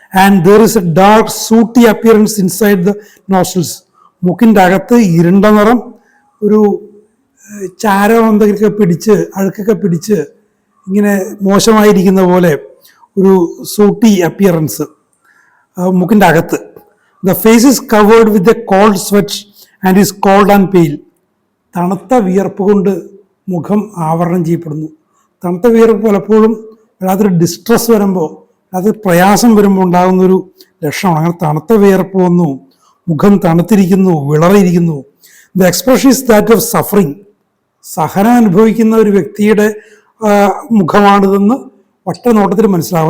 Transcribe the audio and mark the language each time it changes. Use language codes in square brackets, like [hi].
[en] And there is a dark sooty appearance inside the nostrils. [ml] മൂക്കിൻ്റെ അകത്ത് ഇരുണ്ട നിറം, ഒരു ചാരം എന്തെങ്കിലുമൊക്കെ പിടിച്ച് അഴുക്കൊക്കെ പിടിച്ച് ഇങ്ങനെ മോശമായിരിക്കുന്ന പോലെ ഒരു സൂട്ടി അപ്പിയറൻസ് മൂക്കിൻ്റെ അകത്ത്. [en] The face is covered with a cold sweat and is cold and pale. [ml] തണുത്ത വിയർപ്പ് കൊണ്ട് മുഖം ആവരണം ചെയ്യപ്പെടുന്നു. തണുത്ത വിയർപ്പ് പലപ്പോഴും വല്ലാത്തൊരു ഡിസ്ട്രെസ് വരുമ്പോൾ, വല്ലാത്തൊരു പ്രയാസം വരുമ്പോൾ ഉണ്ടാകുന്നൊരു ലക്ഷണമാണ്. അങ്ങനെ തണുത്ത വിയർപ്പ് വന്നു, മുഖം തണുത്തിരിക്കുന്നു, വിളറിയിരിക്കുന്നു. [en] The expression is that of suffering. [ml] സഹനം അനുഭവിക്കുന്ന ഒരു വ്യക്തിയുടെ മുഖമാണിതെന്ന് ഒറ്റ നോട്ടത്തിൽ മനസ്സിലാവും.